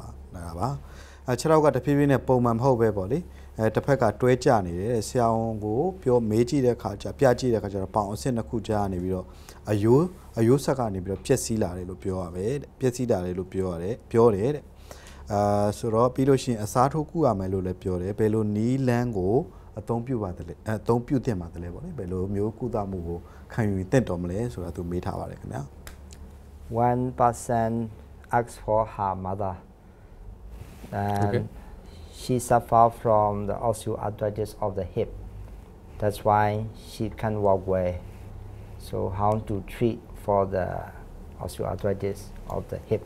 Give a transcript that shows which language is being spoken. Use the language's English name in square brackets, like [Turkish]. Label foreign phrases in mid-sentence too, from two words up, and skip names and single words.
[Burmese] ဒါပါခြေထောက်ကတဖြည်းဖြည်းနဲ့ပုံမှန်မဟုတ်ပဲပေါ့လေတစ်ဖက်ကတွဲကျနေတယ်ဆရာဝန်ကိုပြောမေးကြည့်တဲ့အခါကျပြကြည့်တဲ့အခါကျတော့ပေါင်အဆင့်တစ်ခုကြားနေပြီးတော့အယိုးဆက်ကနေပြီးတော့ပြက်စီးလာတယ်လို့ပြောရပဲပြက်စီးလာတယ်လို့ပြောတယ်တဲ့ဆိုတော့ပြီးလို့ရှိရင်အစားထိုးကုရမယ်လို့လည်းပြောတယ်ဘယ်လိုနီးလန်းကိုအသုံးပြုပါတယ်လေအသုံးပြုသင့်ပါတယ်လေပေါ့လေဘယ်လိုမျိုးကုသမှုကိုခံယူသင့်တော်မလဲဆိုတာသူမေးထားပါတယ်ခင်ဗျာ [English] One person asked for her mother and she suffered from the osteoarthritis of the hip that's why she can't walk well so how to treat for the osteoarthritis of the hip